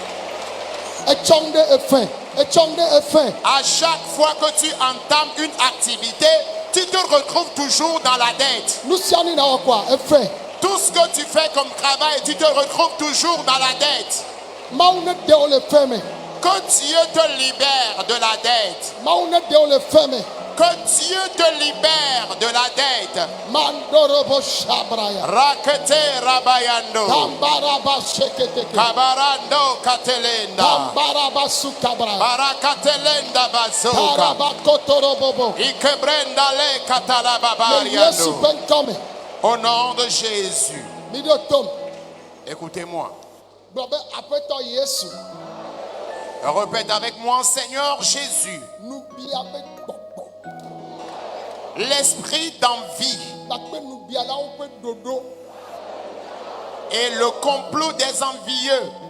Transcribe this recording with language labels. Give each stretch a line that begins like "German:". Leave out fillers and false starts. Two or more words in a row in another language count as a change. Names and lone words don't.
French: À chaque fois que tu entames une activité, tu te retrouves toujours dans la dette. Tout ce que tu fais comme travail, tu te retrouves toujours dans la dette. Que Dieu te libère de la dette. Que Dieu te libère de la dette. Rakete rabayando. Kabarando katelenda. Barakatelenda bazoka. Ikebrenda le katalababariando. Au nom de Jésus. Écoutez-moi. Répète avec moi, Seigneur Jésus. L'esprit d'envie et le complot des envieux.